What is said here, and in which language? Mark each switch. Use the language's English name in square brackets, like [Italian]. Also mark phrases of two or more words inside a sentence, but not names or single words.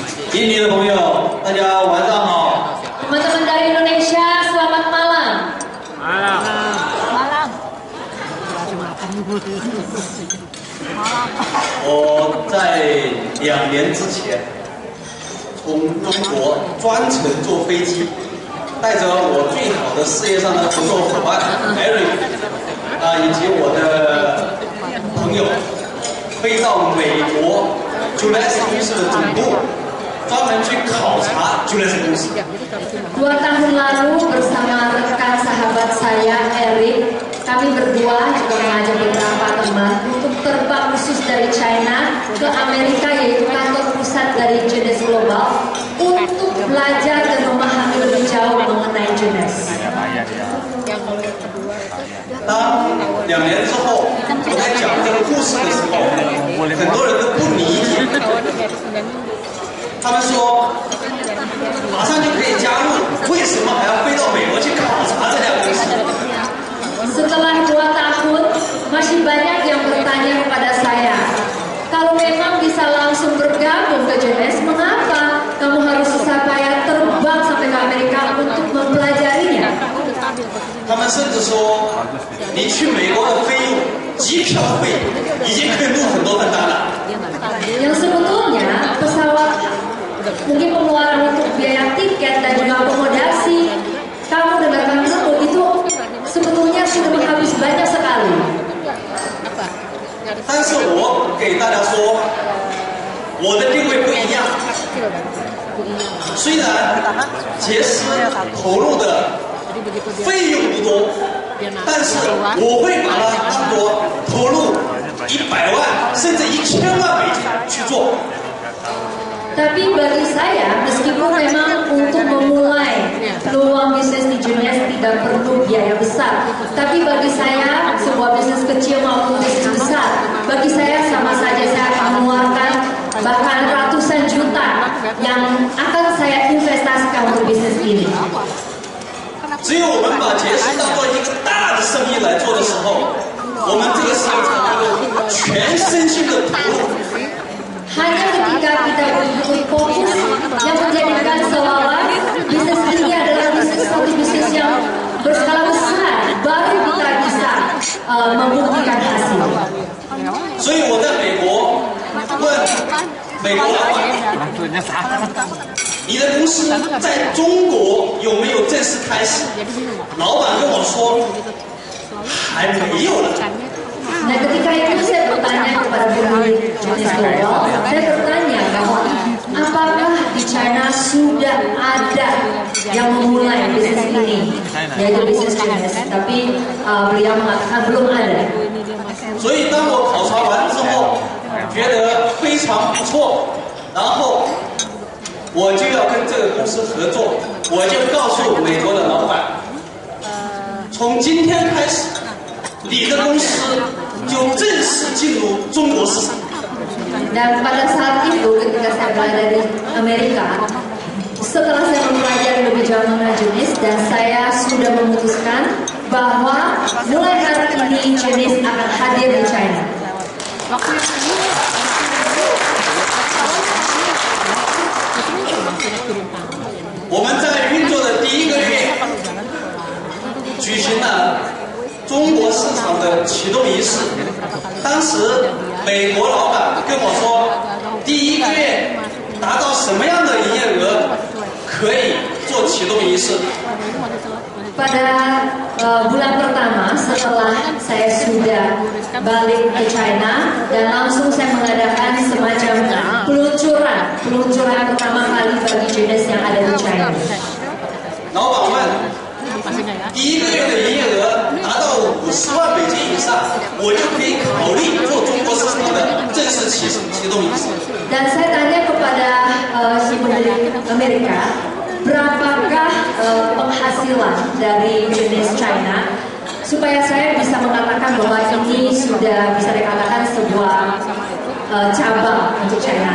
[Chinese] 印尼的朋友，大家晚上好。 [Indonesian] Teman-teman dari Indonesia, selamat malam. Malam. [Chinese] 我在2年之前从中国专程坐飞机，带着我最好的事业上的合作伙伴 Eric 以及我的朋友，飞到美国 Julius 公司的总部，专门去考察 Julius 公司。 [Indonesian] 2 tahun lalu bersama rekan sahabat saya Eric, kami berdua juga mengajak beberapa teman untuk terbang khusus dari China ke Amerika, yaitu kantor pusat dari Genesis Global, untuk belajar dan memahami lebih jauh mengenai Genesis. [Chinese] 当2年之后，我在讲这个故事的时候，很多人都不理解。他们说，马上就可以加入，为什么还要飞到美国去考察这家公司？ [Indonesian] Setelah 2 tahun, masih banyak yang bertanya kepada saya, kalau memang bisa langsung bergabung ke Genesis, mengapa kamu harus susah payah terbang sampai ke Amerika untuk mempelajarinya? [Chinese] 他们甚至说，你去美国的费用，机票费已经可以入很多份单了。 [Indonesian] Yang sebetulnya pesawat, mungkin pengeluaran untuk biaya tiket dan juga akomodasi kamu dan rekan kamu itu sebetulnya sudah menghabis banyak sekali. [Chinese] 但是我给大家说，我的定位不一样。虽然杰斯投入的费用不多，但是我会把它当作投入100万甚至1000万美金去做。 [Indonesian] Tapi bagi saya, meskipun memang untuk memulai peluang bisnis di Genesis tidak perlu biaya besar, tapi bagi saya sebuah bisnis kecil maupun bisnis besar, bagi saya sama saja saya akan mengeluarkan bahkan ratusan juta yang akan saya investasikan untuk bisnis ini. [Chinese] 只有我们把杰斯当做一个大的生意来做的时候，我们这个生意才能够全身心的投入。 [Indonesian] Hanya ketika kita betul fokus yang menjadikan seolah bisnis ini adalah satu bisnis yang berskala besar, baru kita bisa membuktikan hasil. [Chinese] 所以我在美国问美国老板，你的公司在中国有没有正式开始？老板跟我说还没有呢。 [Indonesian] Nah, ketika itu saya bertanya kepada pemilik Genesis Global, saya bertanya bahwa apakah di China sudah ada yang memulai bisnis ini, yaitu bisnis Genesis, tapi beliau mengatakan belum ada. [Chinese] 所以当我考察完之后，觉得非常不错，然后我就要跟这个公司合作，我就告诉美国的老板，从今天开始，你的公司 就正式进入中国市场。 [Indonesian] Dan pada saat itu ketika saya berada di Amerika, setelah saya mempelajari lebih jauh mengenai Genesis dan saya sudah memutuskan bahwa mulai hari ini Genesis akan hadir di China. [Chinese] 我们在运作的第1个月，举行了 中国市场的启动仪式，当时美国老板跟我说，第1个月达到什么样的营业额可以做启动仪式。 [Indonesian] Pada bulan pertama setelah saya sudah balik ke China dan langsung saya mengadakan semacam peluncuran pertama kali bagi Genesis yang ada di China. [Chinese] 老板问，第1个月的营业额达到50万美金以上，我就可以考虑做中国市场的正式启动仪式。 [Indonesian] Dan saya tanya kepada si pemilik Amerika, berapakah penghasilan dari Genesis China supaya saya bisa mengatakan bahwa ini sudah bisa dikatakan sebuah cabang untuk China.